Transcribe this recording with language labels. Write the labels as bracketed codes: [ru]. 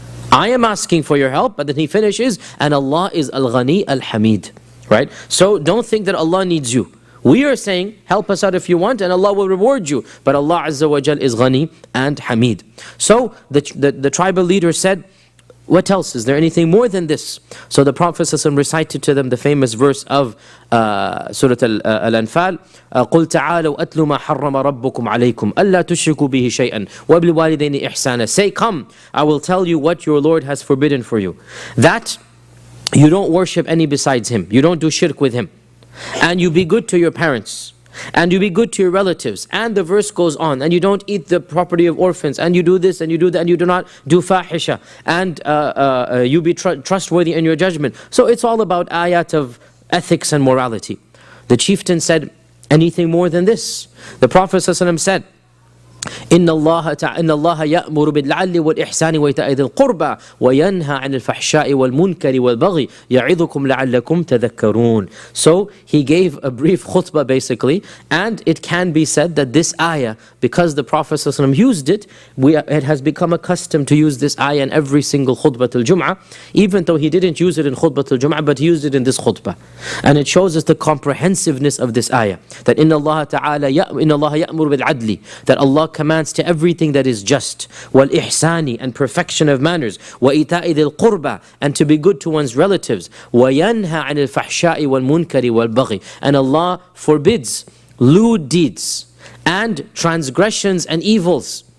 [en] I am asking for your help, but then he finishes, and Allah is Al-Ghani Al-Hamid. Right? So don't think that Allah needs you. We are saying, help us out if you want, and Allah will reward you. But Allah Azza wa Jal is Ghani and Hamid. So the tribal leader said, what else? Is there anything more than this? So the Prophet ﷺ recited to them the famous verse of Surah Al-Anfal, [ar] قُلْ تَعَالَوْا أَتْلُ مَا حَرَّمَ رَبُّكُمْ عَلَيْكُمْ أَلَّا تُشْرِكُوا بِهِ شَيْئًا وَبِالْوَالِدَيْنِ إِحْسَانًا. [en] Say, come, I will tell you what your Lord has forbidden for you. That you don't worship any besides Him. You don't do shirk with Him. And you be good to your parents, and you be good to your relatives, and the verse goes on, and you don't eat the property of orphans, and you do this and you do that, and you do not do fahisha, and you be trustworthy in your judgment. So it's all about ayat of ethics and morality. The chieftain said, anything more than this? The Prophet ﷺ said, [ar] إن الله يأمر بالعدل والإحسان وإيتاء ذي القربى وينهى عن الفحشاء والمنكر والبغي يعظكم لعلكم تذكرون. [en] So he gave a brief khutbah basically, and it can be said that this ayah, because the Prophet ﷺ used it, it has become a custom to use this ayah in every single khutbah al-Jum'ah, even though he didn't use it in khutbah al-Jum'ah, but he used it in this khutbah. And it shows us the comprehensiveness of this ayah, that [ar] إن الله يأمر بالعدل, [en] that Allah commands to everything that is just, والإحسان, and perfection of manners, [ar] وإيتاء ذي القربى, [en] and to be good to one's relatives, [ar] وينهى عن الفحشاء والمنكر والبغي, [en] and Allah forbids lewd deeds and transgressions and evils.